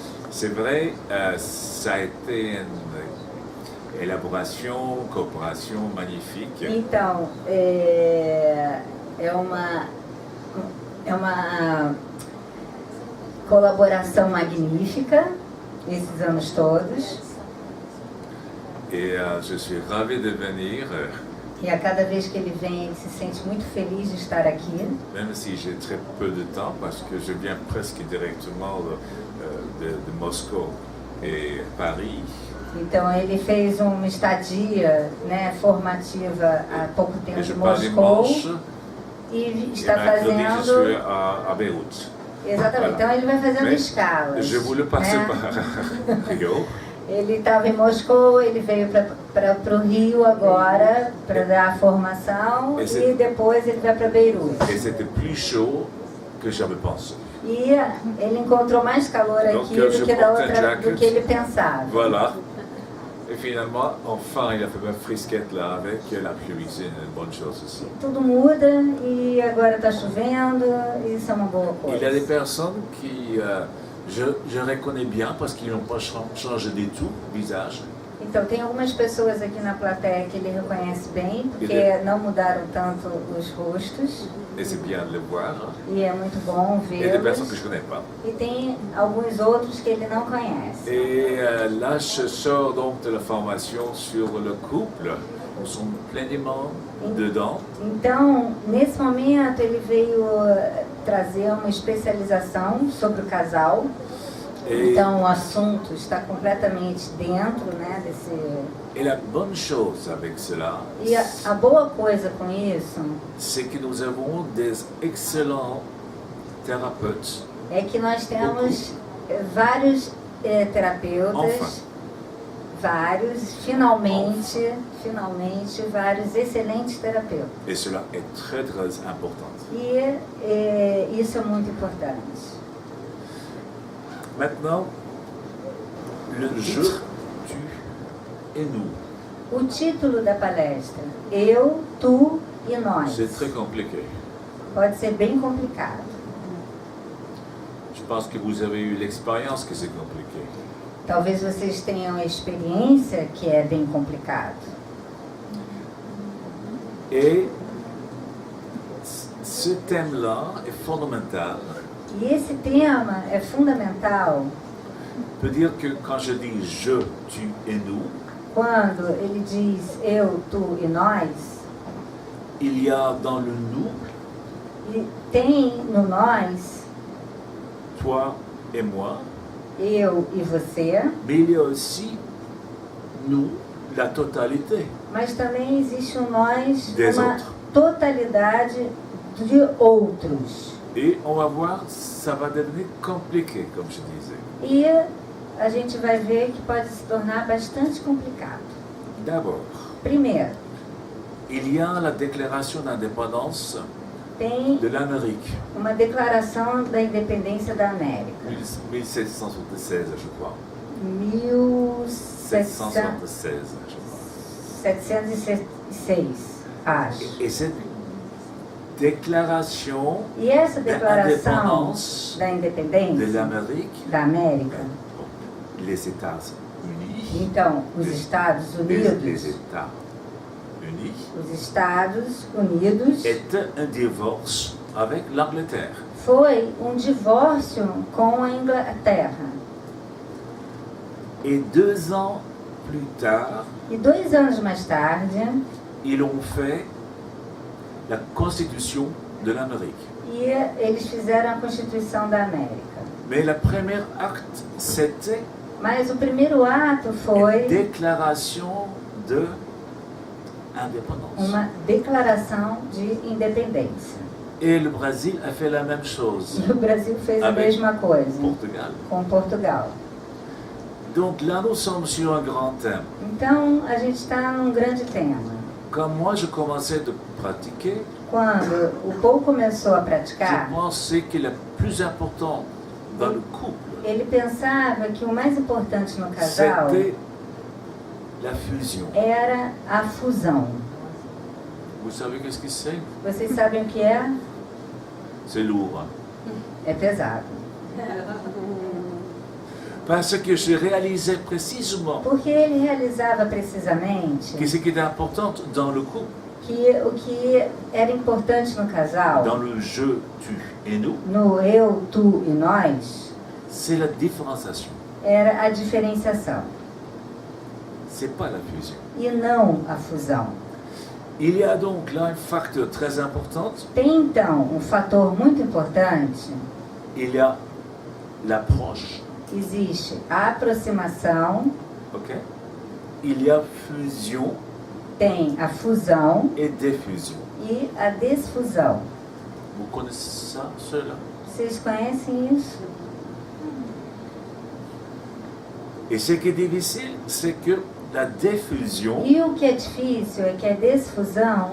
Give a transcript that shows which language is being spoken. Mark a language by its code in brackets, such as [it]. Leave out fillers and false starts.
[fr] C'est vrai, ça a été une élaboration, coopération magnifique. [pt] Então, é uma colaboração magnífica esses anos todos. [fr] Et je suis ravi de venir. [pt] E a cada vez que ele vem, ele se sente muito feliz de estar aqui. [fr] Même si j'ai très peu de temps, parce que je viens presque directement de Moscou et Paris. [pt] Então ele fez uma estadia, formativa há pouco tempo em Moscou e está fazendo. [fr] Je suis à Beyrouth. [pt] Exatamente. Então ele vai fazendo escalas. [fr] Je voulais passer par Rio. [pt] Ele estava em Moscou, ele veio para o Rio agora para dar a formação e depois ele vai para Beirute. [fr] Et c'était plus chaud que j'avais pensé. [pt] E ele encontrou mais calor aqui do que ele pensava. [fr] Voilà. Et finalement, enfin, il a fait ma frisquette là avec la pluie, c'est une bonne chose aussi. [pt] Tudo muda e agora está chovendo, e isso é uma boa coisa. [fr] Il y a des personnes qui je reconnais bien parce qu'ils n'ont pas changé du tout le visage. [pt] Então, tem algumas pessoas aqui na plateia que ele reconhece bem, porque não mudaram tanto os rostos. [fr] Et c'est bien de le voir. [pt] E é muito bom vê-los. [fr] Et des personnes que je connais pas. [pt] E tem alguns outros que ele não conhece. [fr] Et là, je sors donc de la formation sur le couple. Nous sommes pleinement dedans. [pt] Então, nesse momento, ele veio trazer uma especialização sobre o casal. Então, o assunto está completamente dentro, desse... [fr] Et la bonne chose avec cela, [pt] E a boa coisa com isso, [fr] c'est que nous avons des excellents thérapeutes. [pt] É que nós temos vários terapeutas, finalmente, vários excelentes terapeutas. [fr] Et cela est très, très important. [pt] E isso é muito importante. [fr] Maintenant, le je, tu et nous. [pt] O título da palestra, Eu, Tu e Nós. [fr] C'est très compliqué. [pt] Pode ser bem complicado. [fr] Je pense que vous avez eu l'expérience que c'est compliqué. [pt] Talvez vocês tenham a experiência que é bem complicado. [fr] Et ce thème-là est fondamental. [pt] E esse tema é fundamental. [fr] Peut dire que quand je dis je, tu et nous, [pt] quando ele diz eu, tu e nós, [fr] il y a dans le nous, [pt] e tem no nós, [fr] toi et moi, [pt] eu e você, [fr] mais il y a aussi nous, la totalité. [pt] Mas também existe um nós, [fr] Des [pt] uma [fr] autres. [pt] totalidade de outros. [fr] Et on va voir, ça va devenir compliqué, comme je disais. [pt] E a gente vai ver que pode se tornar bastante complicado. [fr] D'abord, [pt] Primeiro, [fr] il y a la déclaration d'indépendance [pt] tem [fr] de l'Amérique, [pt] uma declaração da independência da América. [fr] 1776, je crois. [pt] 1776, [fr] 1776, je crois. [pt] acho. [fr] Et cette déclaration [pt] E essa declaração [fr] d'indépendance [pt] da [fr] de [pt] independência [fr] l'Amérique, [pt] da América, [fr] les États-Unis, [pt] então, os Estados [fr] les [pt] Unidos, [fr] États-Unis était un divorce avec l'Angleterre. [pt] foi um divórcio com a Inglaterra. [fr] Et 2 ans plus tard, [pt] E 2 anos mais tarde, [fr] ils ont fait la Constitution de l'Amérique. [pt] eles fizeram a Constituição da América. [fr] Mais le premier acte, c'était [pt] Mas o primeiro ato [fr] une [pt] foi [fr] déclaration de indépendance. [pt] uma declaração de independência. [fr] Et le Brésil a fait la même chose. [pt] E o Brasil fez a [fr] Avec [pt] mesma coisa [fr] Portugal. [pt] com Portugal. [fr] Donc là, nous sommes sur un grand thème. [pt] Então, a gente está num grande tema. [fr] Quand moi je commençais de pratiquer, [pt] Quando o Paul começou a [fr] je [pt] praticar, [fr] pensais que le plus important dans le couple, [pt] ele pensava que o mais importante no casal [fr] c'était la fusion. [pt] era a fusão. [fr] Vous savez qu'est-ce que c'est? [pt] Vocês sabem o que é? [fr] C'est lourd. Hein? [pt] É pesado. [fr] Parce que je réalisais précisément [pt] Porque ele realizava precisamente [fr] que ce qui est important dans le couple, [pt] que o que era importante no [fr] dans [pt] casal, [fr] le je, tu et nous, [pt] no eu, tu e nós, [fr] c'est la différenciation. [pt] era a diferenciação [fr] C'est pas la fusion. [pt] e não a fusão. [fr] Il y a donc là un facteur très important. [pt] Tem então um fator muito importante, [fr] Il y a l'approche, [pt] existe a aproximação, [fr] ok? Il y a fusion [pt] tem a fusão [fr] et diffusion. [pt] e a desfusão. [fr] Vous connaissez ça, cela? [pt] Vocês conhecem isso? [fr] Et ce qui est difficile, c'est que la diffusion [pt] E o que é difícil é que a desfusão